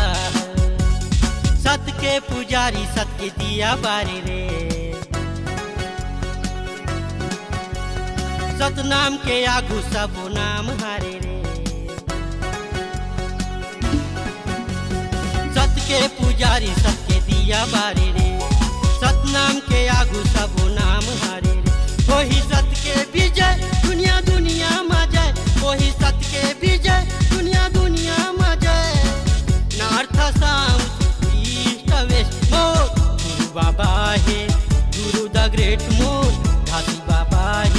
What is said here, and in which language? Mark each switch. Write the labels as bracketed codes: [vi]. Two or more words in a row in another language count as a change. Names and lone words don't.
[hne] सत के पुजारी सत के दिया बारे रे, सतनाम के आगू सबो नाम हारे रे। सत के पुजारी सत के दिया बारे रे, सतनाम के आगू सबो नाम हारे रे। वही सत के विजय दुनिया दुनिया में जय, वही सत के विजय दुनिया दुनिया में जय। [en] North South [hne] गुरु बाबा है, गुरु [en] the great [hne] मोर घासी बाबा है।